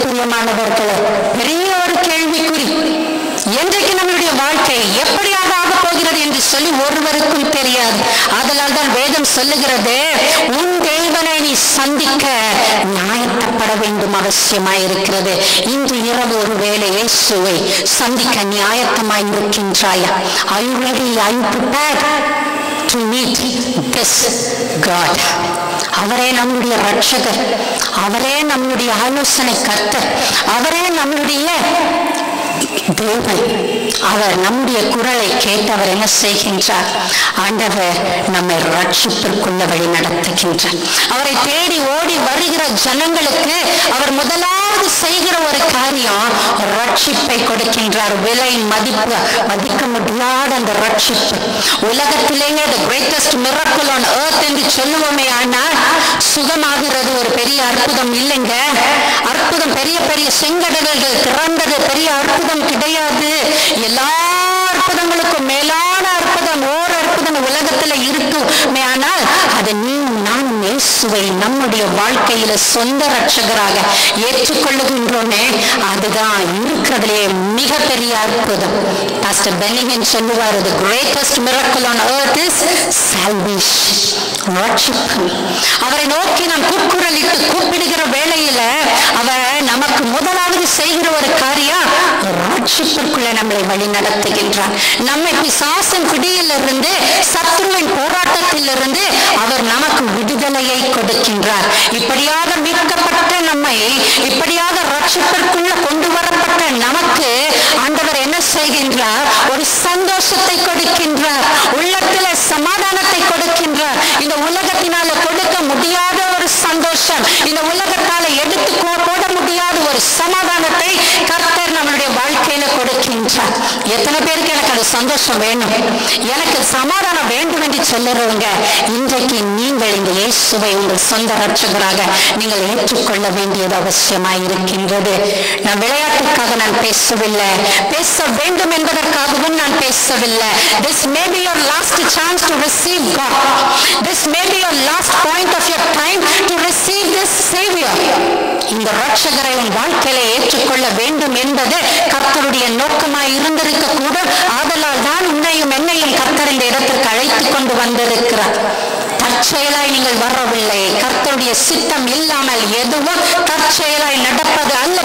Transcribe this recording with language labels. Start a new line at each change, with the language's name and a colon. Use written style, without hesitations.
Tamil: பிரியமானவர்களே, பெரிய ஒரு கேள்விக்குறி. என்றைக்கு நம்மளுடைய வாழ்க்கை எப்படியாக ஆக போகிறது என்று சொல்லி ஒருவருக்கும் தெரியாது. அதனால் தான் வேதம் சொல்லுகிறது, உன் தேவனை நீ சந்திக்க நியாயத்தப்பட வேண்டும், அவசியமாயிருக்கிறது. இன்று இரவு ஒரு வேளை இயேசுவை சந்திக்க நியாயத்தமாய் இருக்கின்றாயா?
English: Are you ready? Are you prepared to meet this God?
Tamil: அவரே நம்முடைய ரட்சகர், அவரே நம்முடைய ஆலோசனை கர்த்தர், அவரே நம்முடைய தேவன். அவர் நம்முடைய குரலை கேட்டு அவர் என்ன செய்கின்றார்? ஆண்டவர் நம்மை ரட்சிப்பிற்குள்ள வழி நடத்துகின்றார். அவரை தேடி ஓடி வருகிற ஜனங்களுக்கு அவர் முதலாவது செய்கிற ஒரு காரியம் ரட்சிப்பை கொடுக்கின்றார். விலை மதிக்க முடியாத அந்த ரட்சிப்பு. உலகத்திலேயே
English: the greatest miracle on earth
Tamil: என்று சொல்லுவோமே, ஆனால் சுகமாகிறது ஒரு பெரிய அற்புதம் இல்லைங்க. அற்புதம், பெரிய பெரிய செங்கடல்கள் திறந்தது பெரிய அற்புதம் கிடையாது. எல்லா அற்புதங்களுக்கும் மேலான அற்புதம் ஓர் அற்புதம் உலகத்துல இருக்குமே. ஆனால் அது நீ நான் இயேசுவை நம்முடைய வாழ்க்கையில சொந்த ரட்சகராக ஏற்றுக்கொள்ளுகின்றோமே, அதுதான் இருக்கிறதுலே மிகப்பெரிய அற்புதம். பாஸ்டர் பென்னிஹின் சொல்லுவார்,
English: the greatest miracle on earth is salvation.
Tamil: ரட்சிப்பு. அவரை நோக்கி நாம் கூக்குரலிட்டு கூப்பிடுகிற வேளையில அவர் நமக்கு முதலாவது செய்கிற ஒரு காரியம் ரட்சிப்பிற்குள்ள நம்மளை வழி நடத்துகின்றார். நம்மை பிசாசின் பிடியிலிருந்து சத்துருவின் போராட்டத்திலிருந்து அவர் நமக்கு விடுதலையை கொடுக்கின்றார். இப்படியாக மீட்கப்பட்ட நம்மை, இப்படியாக ரட்சிப்பிற்குள்ள கொண்டு வரப்பட்ட நமக்கு ஆண்டவர் என்ன செய்கின்றார்? ஒரு சந்தோஷத்தை கொடுக்கின்றார், உள்ளத்துல சமாதானத்தை கொடுக்கின்றார். இந்த உலகத்தினால கொடுக்க முடியாத ஒரு சந்தோஷம், இந்த உலகத்தால எடுத்து போட முடியாத ஒரு சமாதானத்தை கர்த்தர் நம்மளுடைய வாழ்க்கையில கொடுக்கின்றார். எத்தனை பேருக்கு எனக்கு அது சந்தோஷம் வேணும், எனக்கு சமாதானம் வேண்டும் என்று சொல்லுறவங்க, இன்றைக்கு நீங்கள் இந்த இயேசுவை உங்கள் சொந்த ரட்சகராக நீங்கள் ஏற்றுக்கொள்ள வேண்டியது அவசியமாய் இருக்கின்றது. நான் விளையாட்டுக்காக நான் பேசவில்லை, பேச வேண்டும் என்பதற்காகவும் நான் பேசவில்லை.
English: This may be your last chance to receive God. This may be your last point of your time to receive this Savior.
Tamil: இந்த ரட்சகரை உன் வாழ்க்கையில ஏற்றுக்கொள்ள வேண்டும் என்பது கர்த்தருடைய நோக்கமாய் இருந்திருக்க கூட. ஆதலால் தான் உன்னையும் என்னையும் கர்த்தர் இந்த இடத்திற்கு அழைத்துக் கொண்டு வந்திருக்கிறார். தற்செயலாய் நீங்கள் வரவில்லை. கர்த்தருடைய சித்தம் இல்லாமல் எதுவும் தற்செயலாய் நடப்பது அல்ல.